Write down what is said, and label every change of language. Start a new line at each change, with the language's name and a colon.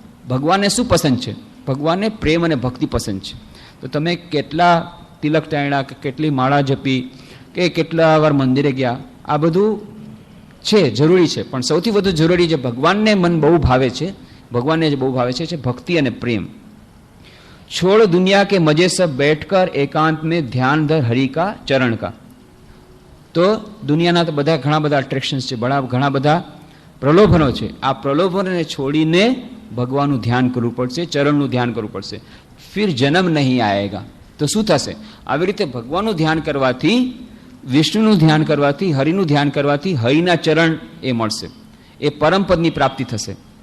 Gujarati: ભગવાનને શું પસંદ છે? ભગવાનને પ્રેમ અને ભક્તિ પસંદ છે. તો તમે કેટલા તિલક ટાણ્યા કે કેટલી માળા જપી કે કેટલા વાર મંદિરે ગયા, આ બધું છે, જરૂરી છે, પણ સૌથી વધુ જરૂરી જે ભગવાનને મન બહુ ભાવે છે, ભગવાનને જે બહુ ભાવે છે ભક્તિ અને પ્રેમ.
Hindi: छोड़ दुनिया के मजे सब बैठकर एकांत में ध्यान धर हरि का चरण का.
Gujarati: તો દુનિયાના તો ઘણા બધા અટ્રેક્શન્સ છે, ઘણા બધા પ્રલોભનો છે. આ પ્રલોભનોને છોડીને ભગવાનનું ધ્યાન કરવું પડશે, ચરણનું ધ્યાન કરવું પડશે.
Hindi: ફિર જન્મ નહીં આયેગા.
Gujarati: તો શું થશે? આવી રીતે ભગવાનનું ધ્યાન કરવાથી, વિષ્ણુનું ધ્યાન કરવાથી, હરિનું ધ્યાન કરવાથી હરિના ચરણ એ મળશે, એ પરમપદની પ્રાપ્તિ થશે.